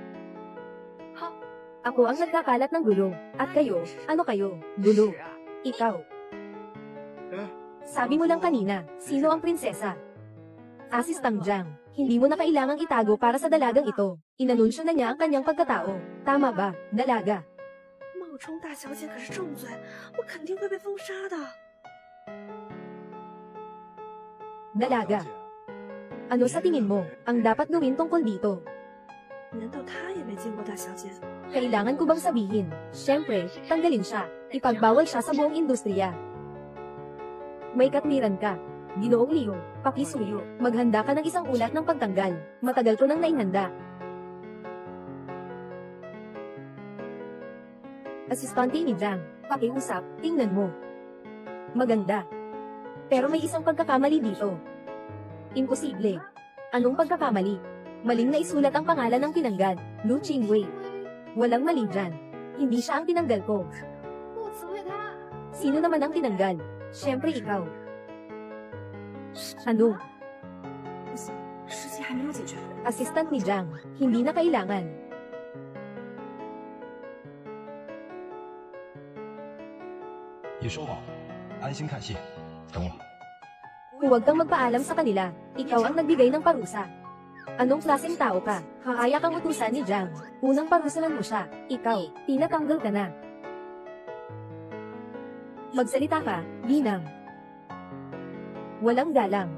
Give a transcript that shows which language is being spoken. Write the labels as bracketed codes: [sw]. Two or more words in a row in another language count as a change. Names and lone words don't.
[tl] Ako ang nagkakalat ng gulo, at kayo, ano kayo? Gulo. Ikaw. Sabi mo lang kanina, sino ang prinsesa? Assistant Jiang, hindi mo na kailangang itago para sa dalagang ito. Inanunsyo na niya ang kanyang pagkatao. Tama ba, dalaga? [zh] 冒充大小姐可是重罪，我肯定会被封杀的。 [tl] Dalaga. Ano sa tingin mo, ang dapat gawin tungkol dito? [zh] 难道她也没见过大小姐？ [tl] Kailangan ko bang sabihin? Siyempre, tanggalin siya. Ipagbawal siya sa buong industriya. May katwiran ka. Ginoong Leo, pakisuyo. Maghanda ka ng isang ulat ng pagtanggal. Matagal ko nang nainhanda. Asistante ni Jiang, pakiusap, tingnan mo. Maganda. Pero may isang pagkakamali dito. Imposible. Anong pagkakamali? Maling naisulat ang pangalan ng tinanggal, Lu Qingwei. Walang mali dyan. Hindi siya ang tinanggal ko. Sino naman ang tinanggal? Siyempre ikaw. Ano? [zh] 不行，事情还没有解决。 [tl] Assistant ni Jiang, hindi na kailangan. [zh] " 已收好，安心看戏，等我。" [tl] Huwag kang magpaalam sa kanila. Ikaw ang nagbigay ng parusa. Anong klaseng tao ka? Kakaya kang utusan ni Jiang. Unang parusahan mo siya. Ikaw, tinatanggal ka na. Magsalita ka, Ginang. Walang galang.